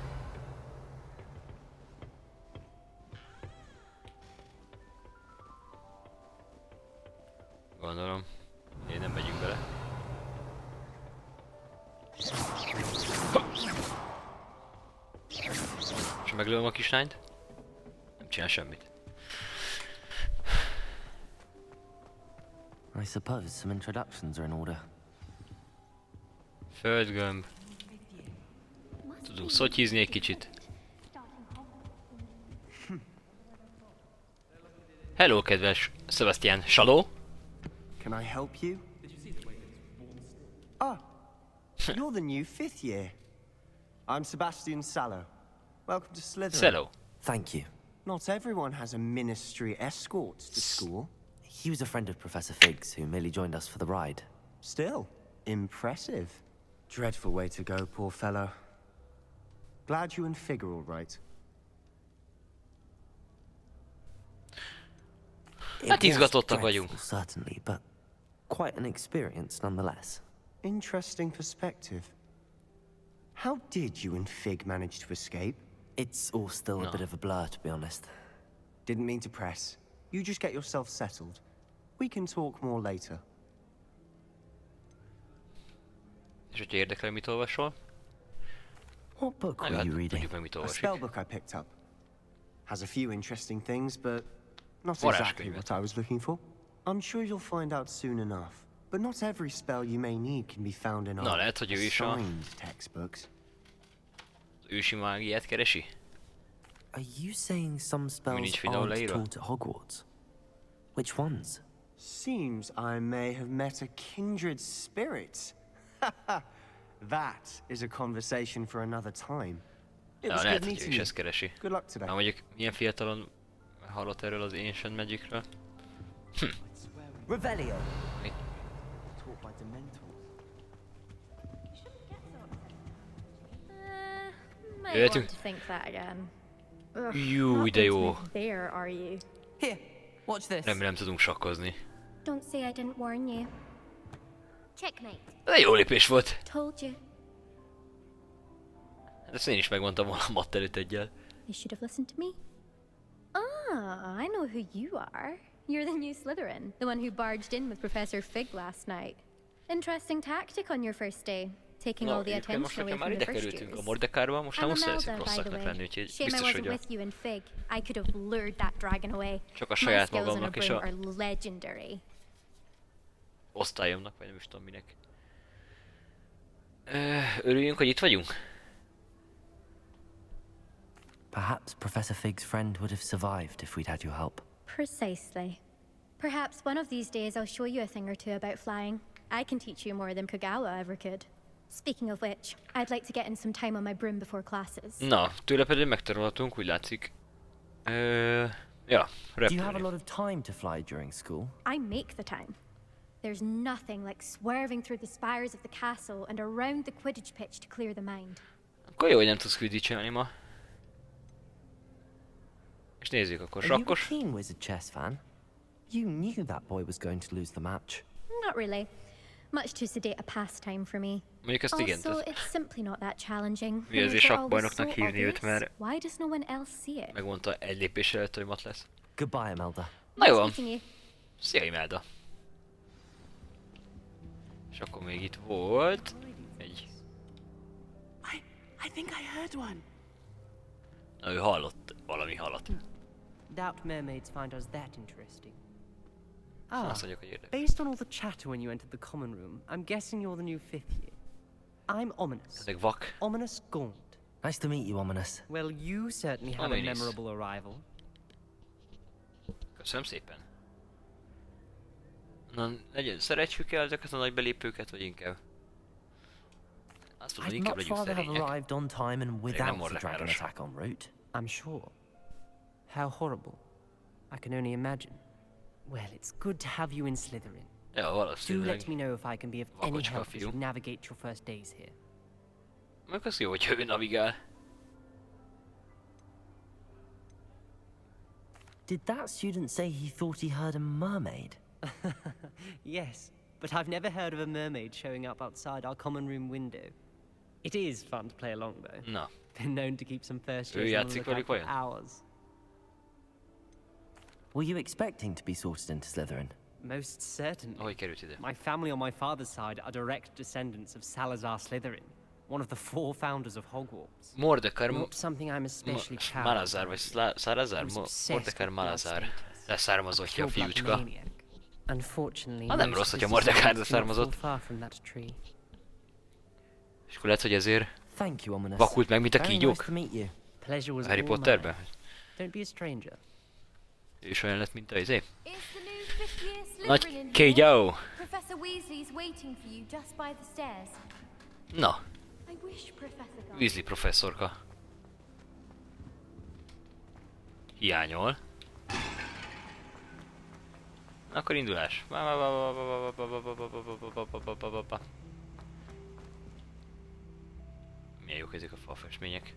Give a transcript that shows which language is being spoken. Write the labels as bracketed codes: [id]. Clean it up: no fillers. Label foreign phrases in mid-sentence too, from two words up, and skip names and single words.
[hu] Gondolom. Én nem megyünk bele. És meglőm a kislányt? Nem csinál semmit. [en] I suppose some introductions are in order. [hu] Földgömb. Tudunk szotyizni egy kicsit. Hello, kedves Sebastian Saló. [en] Can I help you? Ah, you're the new fifth year. I'm Sebastian Sallow. Welcome to Slytherin. Hello. Thank you. Not everyone has a ministry escort to school. He was a friend of Professor Fig's who merely joined us for the ride. Still, impressive. Dreadful way to go, poor fellow. Glad you and Fig are all right. [hu] Hát [en] It was [hu] izgatottak [en] dreadful, [hu] vagyunk. [en] certainly, but quite an experience nonetheless. Interesting perspective. How did you and Fig manage to escape? It's all still a bit of a blur, to be honest. Didn't mean to press. You just get yourself settled. We can talk more later. [hu] És hogyha érdekel, mit olvasol? [en] What book were [hu] Hát, [en] you reading? [hu] tudjuk meg, mit [en] A [hu] olvasik. [en] spellbook I picked up. Has a few interesting things, but not [hu] Varázskönyvet. [en] exactly what I was looking for. I'm sure you'll find out soon enough. But not every spell you may need can be found in [hu] Na, [en] our [hu] lehet, hogy ő is a [en] assigned textbooks. [hu] ősi mágiát keresi? [en] Are you saying some spells [hu] nincs videó [en] aren't [hu] leírva? [en] taught at Hogwarts? Which ones? Seems I may have met a kindred spirit. That is a conversation for another time. It [hu] Ja, [en] was [hu] lehet, [en] good [hu] hogy ő [en] meeting [hu] is [en] you. [hu] ezt keresi. [en] Good luck today. [hu] Na mondjuk, milyen fiatalon hallott erről az [en] Ancient Magicről? Revelio. [hu] Mi? [en] Taught by Dementors. Might [hu] Jöhetünk? [en] want to think that again. Ugh, [hu] Jú, [en] not [hu] de [en] going to [hu] jó. [en] move there, are you? Here, watch this. [hu] Remélem tudunk sakkozni. [en] Don't say I didn't warn you. Checkmate. [hu] Ez egy jó lépés volt. [en] Told you. [hu] Hát ezt én is megmondtam volna a matt előtt egyel. [en] You should have listened to me. Ah, I know who you are. You're the new Slytherin, the one who barged in with Professor Fig last night. Interesting tactic on your first day, taking all the attention away from the first years. [hu] A Mordekaiba, most nem [en] I'm [hu] muszáj leszünk [en] Imelda, by the [hu] rosszaknak [en] way. [hu] lenni, úgyhogy [en] Shame I [hu] biztos, [en] wasn't [hu] hogy a... [en] with you in Fig. I could have lured that dragon away. [hu] Csak a [en] My [hu] saját [en] skills on a [hu] magamnak és [en] broom [hu] a [en] are legendary. [hu] osztályomnak, vagy nem is tudom minek. Örüljünk, hogy itt vagyunk? [en] Perhaps Professor Fig's friend would have survived if we'd had your help. Precisely. Perhaps one of these days I'll show you a thing or two about flying. I can teach you more than Kagawa ever could. Speaking of which, I'd like to get in some time on my broom before classes. [hu] Na, tőle pedig megtanulhatunk, úgy látszik. Ja, [en] Do you have a [hu] repülni. [en] lot of time to fly during school? I make the time. There's nothing like swerving through the spires of the castle and around the Quidditch pitch to clear the mind. [hu] Akkor jó, hogy nem tudsz Quidditch-elni ma. És nézzük akkor, [en] Are you a [hu] sakkos. [en] keen Wizard chess fan? You knew that boy was going to lose the match. Not really. Much too sedate a pastime for me. [hu] Mondjuk ezt igen, [en] Also, [hu] tehát [en] it's simply not that challenging. [hu] mi azért [en] If it all was [hu] sakkbajnoknak [en] so [hu] hívni őt, [en] obvious, [hu] mert [en] why does no one else see it? [hu] megmondta egy lépés előtt, hogy mat lesz. [en] Goodbye, Imelda. [hu] Na jó [en] Nice [hu] van. [en] meeting you. [hu] Szia, Imelda. És akkor még itt volt egy... [en] I think I heard one. [hu] Na, ő hallott valami halat. [en] Doubt mermaids find us that interesting. [hu] Azt mondjuk, hogy érdekes. [en] Based on all the chatter when you entered the common room, I'm guessing you're the new 5th year. I'm Ominous. [hu] Ezek vak. [en] Ominous Gaunt. Nice to meet you, Ominous. Well, you certainly have a Ominous. memorable arrival. [hu] Köszönöm szépen. Na, szeretjük el ezeket a nagy belépőket, vagy inkább? Azt mondom, [en] I'd [hu] inkább [en] much [hu] legyünk [en] rather have [hu] szerények. [en] arrived on time and without the [hu] Mordecai [en] dragon [hu] Rosa. [en] attack en route. I'm sure. How horrible. I can only imagine. Well, it's good to have you in Slytherin. [hu] Ja, [en] Do [hu] valószínűleg. [en] let me know if I can be of any [hu] Vakocska [en] help as [hu] fiú. [en] you navigate your first days here. [hu] Meg az jó, hogy ő navigál. [en] Did that student say he thought he heard a mermaid? Yes, but I've never heard of a mermaid showing up outside our common room window. It is fun to play along, though. [hu] Na, [en] Been known to keep some first [hu] Ő [en] years on the [hu] játszik velük [en] lookout for [hu] vajon? [en] hours. Were you expecting to be sorted into Slytherin? Most certainly. [hu] ahogy került ide. [en] My family on my father's side are direct descendants of Salazar Slytherin, one of the 4 founders of Hogwarts. [hu] Mordekar... [en] Not something I'm especially proud [hu] Malazar, [en] of. [hu] vagy Salazar? Mordekar Malazar. Leszármazottja a [en] Pure-blood [hu] fiúcska. [en] maniac. Unfortunately, [hu] Ah, nem [en] most [hu] rossz, hogyha [en] of his [hu] Mordecai [en] descendants not [hu] származott. [en] fall far from that tree. [hu] És akkor lehet, hogy ezért [en] Thank you, Ominous. [hu] vakult meg, mint a [en] Very nice [hu] kígyók. [en] to meet you. Pleasure was [hu] Harry [en] all [hu] Potterben. [en] mine. Don't be a stranger. [hu] Ő is olyan lett, mint a izé. [en] Is the new 5th year [hu] Nagy [en] Slytherin in here? [hu] kígyó! [en] Professor Weasley's waiting for you just by the stairs. [hu] Na, [en] I wish Professor Gump. [hu] Weasley professzorka. Hiányol. Akkor indulás. Milyen jók ezek a falfestmények.